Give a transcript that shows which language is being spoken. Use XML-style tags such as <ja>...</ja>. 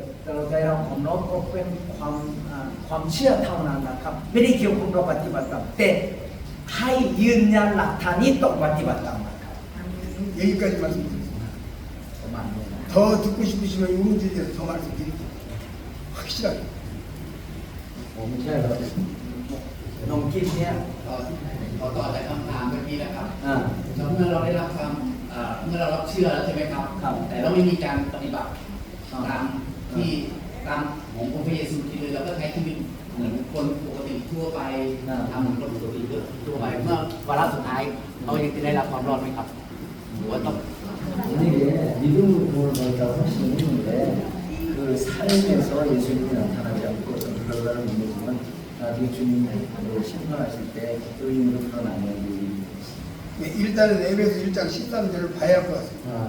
<th>เราได้รับความน้อมก็เป็นความเชื่อเท่านั้นนะครับไม่ได้เกี่ยวข้องกับปฏิบัติตามแต่ให้ยืนยันหลักฐานนี้ต้องปฏิบัติตามนะครับ</th> <ko>여기까지 말씀드리겠습니다.</ko> <th>ประมาณนี้นะ</th> <ko>더 듣고 싶으시면 이 문제에 대해서 더 말씀드릴게요. 확실하게.</ko> <th>ผมเชื่อแล้วน้องกิ๊ฟเนี่ย ขอต่อจากคำถามเมื่อกี้นะครับ อ่า แล้วเมื่อเราได้รับความเมื่อเรารับเชื่อแล้วใช่ไหมครับ ครับ แต่เราไม่มีการปฏิบัติตามขององค์พระเยซูคริสต์เลยเราก็ใช้ชีวิตเหมือนคนปกติทั่วไปทำเหมือนคนปกติทั่วไปเมื่อวาระสุดท้ายเรายังจะได้รับความรอดไหมครับหรือว่าต้อง</th> <ko>이게 믿음으로 구원을 받았다고 할 수는 있는데 그 삶에서 예수님이 나타나지 않고 좀 흘러가는 믿음은 나중에 주님이 심판하실 때 의인으로 드러나는 일이 네, 일단은 에베소 1장 13절을 봐야 할 것 같습니다.</ko>